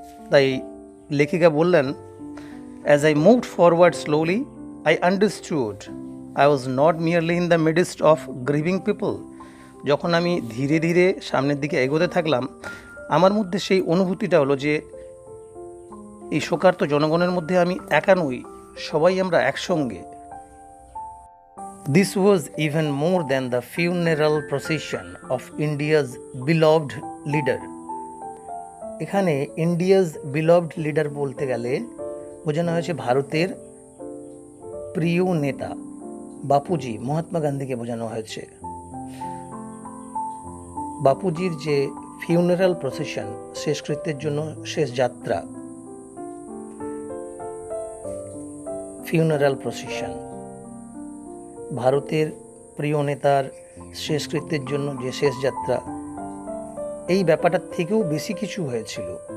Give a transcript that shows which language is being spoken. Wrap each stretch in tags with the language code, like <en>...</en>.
<bn>তাই লেখিকা বললেন,</bn> <en>As I moved forward slowly I understood I was not merely in the midst of grieving people.</en> <bn>যখন আমি ধীরে ধীরে সামনের দিকে এগোতে থাকলাম, আমার মধ্যে সেই অনুভূতিটা হলো যে এই শোকার্ত জনগণের মধ্যে আমি একা নই, সবাই আমরা একসঙ্গে।</bn> <en>This was even more than the funeral procession of India's beloved leader.</en> <bn>এখানে</bn> <en>India's beloved leader</en> <bn>বলতে গেলে বোঝানো হয়েছে ভারতের প্রিয় নেতা বাপুজি মহাত্মা গান্ধীকে বোঝানো হয়েছে। বাপুজির যে ফিউনারাল প্রসেশন, শেষকৃত্যের জন্য শেষ যাত্রা, ফিউনারাল প্রসেশন, ভারতের প্রিয় নেতার শেষকৃত্যের জন্য যে শেষ যাত্রা, এই ব্যাপারটার থেকেও বেশি কিছু হয়েছিল।</bn>